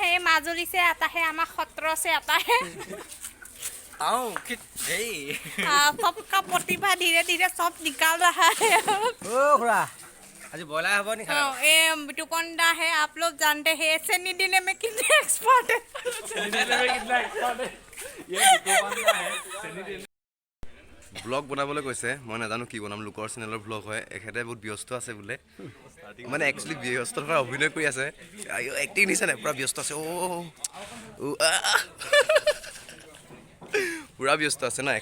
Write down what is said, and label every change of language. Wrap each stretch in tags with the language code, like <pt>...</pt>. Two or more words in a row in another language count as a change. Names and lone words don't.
<hi>नहीं, माजुली से आता है, हमारा खतरों से आता है। सबका प्रतिभा धीरे धीरे सब निकाल रहा है। खुड़ा आज बोला है नहीं खाना। ये बिटुकंडा है, आप लोग जानते हैं सनी देने में कितने एक्सपर्ट है।</hi> <as>ব্লগ বনাবলৈ কৈছে, মই নাজানো কি বনাম। লোকৰ চেনেলৰ ব্লগ হয়, এখেতে বহুত ব্যস্ত আছে বোলে। মানে একচুৱেলি ব্যস্ত থকাৰ অভিনয় কৰি আছে, এক্টিং দিছে নাই, পূৰা ব্যস্ত আছে। পূৰা ব্যস্ত আছে ন।</as>